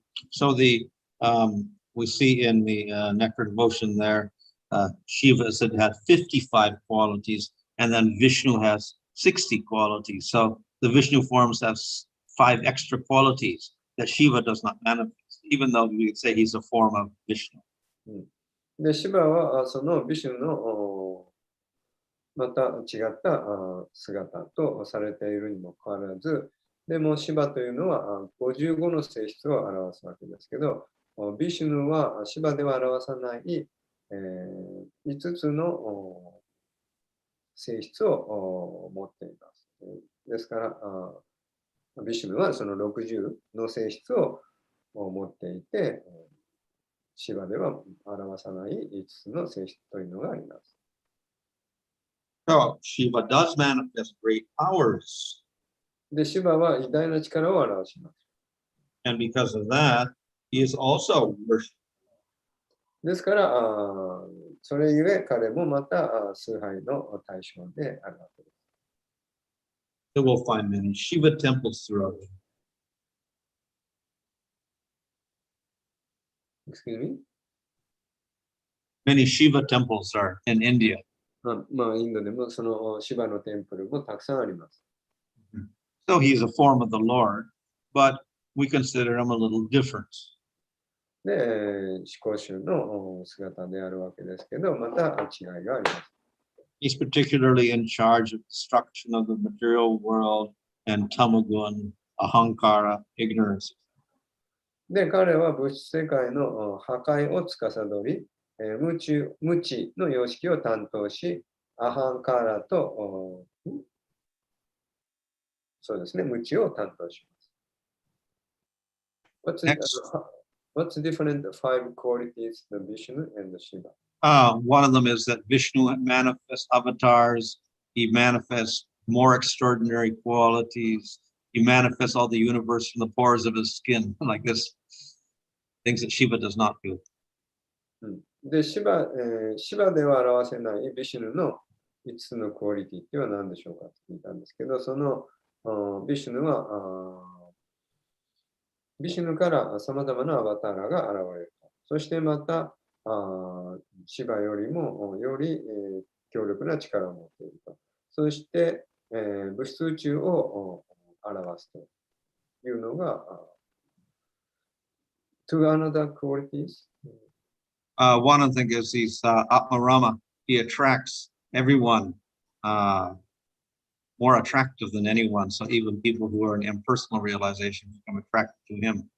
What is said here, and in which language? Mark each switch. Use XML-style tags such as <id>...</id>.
<en>So we see in the Nectar Devotion there, Shiva said had 55 qualities, and then Vishnu has 60 qualities. So the Vishnu forms have 5 extra qualities that Shiva does not manifest, even though we would say he's a form of Vishnu.</en> <ja>で、シバはそのビシュのまた違った姿とされているにもかかわらず、でもシバというのは55の性質を表すわけですけど、ビシュヌはシバでは表さない5つの性質を持っています。ですから、ビシュヌはその60の性質を持っていて、シバでは表さない5つの性質というのがあります。</ja> <en>So Shiva does manifest great powers.</en> <ja>で、シバは偉大な力を表します。</ja> <en>And because of that, he is also worshipped.</en> <ja>ですから、それゆえ彼もまた崇拝の対象であるわけです。</ja> <en>So we'll find many Shiva temples throughout. Excuse me? Many Shiva temples are in India.</en> <ja>インドでもそのシバのテンプルもたくさんあります。</ja> <en>So he's a form of the Lord, but we consider him a little different.</en> <ja>で、思考集の姿であるわけですけど、また違いがあります。</ja> <en>He's particularly in charge of destruction of the material world and tamagun, ahankara, ignorance.</en> <ja>で、彼は物質世界の破壊を司り、無知の様式を担当し、アハンカーラと、そうですね、無知を担当します。</ja> <en>What's the different five qualities of Vishnu and Shiva? One of them is that Vishnu manifests avatars. He manifests more extraordinary qualities. He manifests all the universe from the pores of his skin, like this, things that Shiva does not do.</en> <ja>で、シバでは表せないビシュヌの5つのクオリティっていうのは何でしょうかと聞いたんですけど、そのビシュヌはビシュヌからさまざまなアバターが現れる。そしてまた、シバよりもより、強力な力を持っていると。そして、物質宇宙を表すというのが、</ja> <en>to another qualities. One of the things is he's Atmarama. He attracts everyone more attractive than anyone. So even people who are in impersonal realization become attracted to him.</en>